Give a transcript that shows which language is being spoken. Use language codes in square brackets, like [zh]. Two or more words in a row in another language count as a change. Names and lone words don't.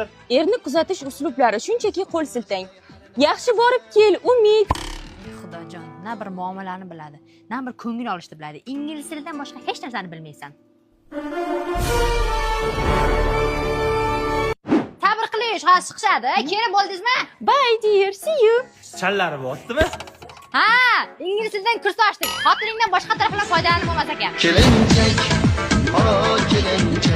[uz] Erni kuzatish uslublari shunchaki qo'l siltang. Yaxshi borib kel, Umid. Xudojon, na bir muomalani biladi, na bir ko'ngil olishni biladi. Ingliz tilidan boshqa hech narsani bilmaysan. Sabr qilish, hozir chiqishadi. Kelib bo'ldingizmi? [en] Bye dear, see you. [uz] Challari bo'ptimi? Ha, ingliz tilidan kurs ochdik. Xotiningdan boshqa taraflar foydalanib bo'lmas ekan. Kelinchak, o kelinchak.